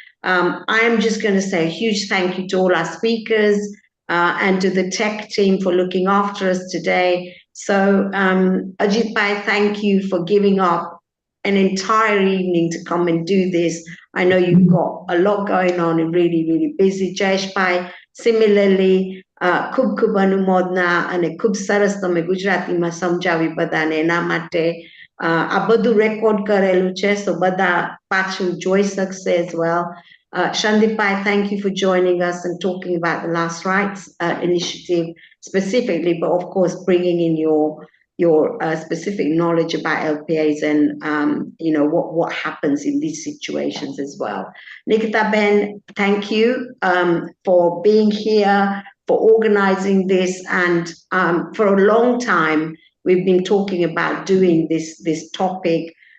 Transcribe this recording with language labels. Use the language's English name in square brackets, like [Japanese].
[English] I am just going to say a huge thank you to all our speakers and to the tech team for looking after us today. So, Ajitbhai, thank you for giving up an entire evening to come and do this. I know you've got a lot going on and really, really busy. [Gujarati] Jayeshbhai, similarly, ખૂબ ખૂબ અનુમોદના અને ખૂબ સરસ તમે ગુજરાતીમાં સમજાવી બધાને એના માટે આ બધું રેકોર્ડ કરેલું છે, so બધા પાછું જોઈ શકશે [English] as well. Shandipbhai, thank you for joining us and talking about the Last Rites initiative specifically, but of course bringing in your specific knowledge about LPAs and what happens in these situations as well. Nikita Ben, thank you for being here, for organizing this, and for a long time we've been talking about doing this topic.